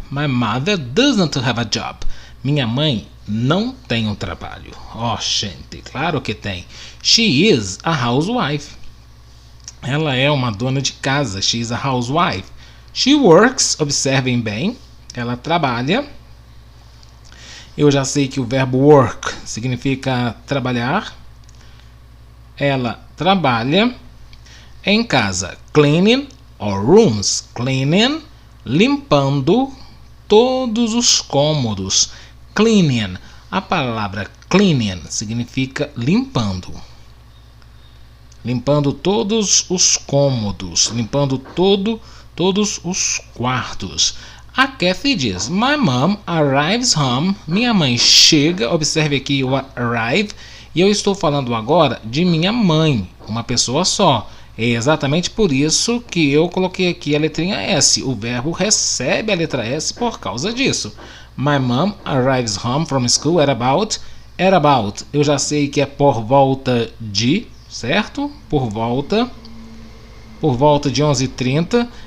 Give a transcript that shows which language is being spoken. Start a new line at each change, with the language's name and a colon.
English: My mother doesn't have a job.
Portuguese: Minha mãe não tem um trabalho. Gente, claro que tem.
English: She is a housewife.
Portuguese: Ela é uma dona de casa.
English: She is a housewife. She works,
Portuguese: observem bem, ela trabalha. Eu já sei que o verbo work significa trabalhar. Ela trabalha em casa.
English: Cleaning all rooms. Cleaning, limpando todos os cômodos. Cleaning.
Portuguese: A palavra cleaning significa limpando. Limpando todos os cômodos. Limpando todos os quartos.
English: A Kathy diz, My mom arrives home.
Portuguese: Minha mãe chega. Observe aqui o arrive. E eu estou falando agora de minha mãe. Uma pessoa só. É exatamente por isso que eu coloquei aqui a letrinha S. O verbo recebe a letra S por causa disso.
English: My mom arrives home from school at about.
Portuguese: Eu já sei que é por volta de, certo? Por volta de 11h30.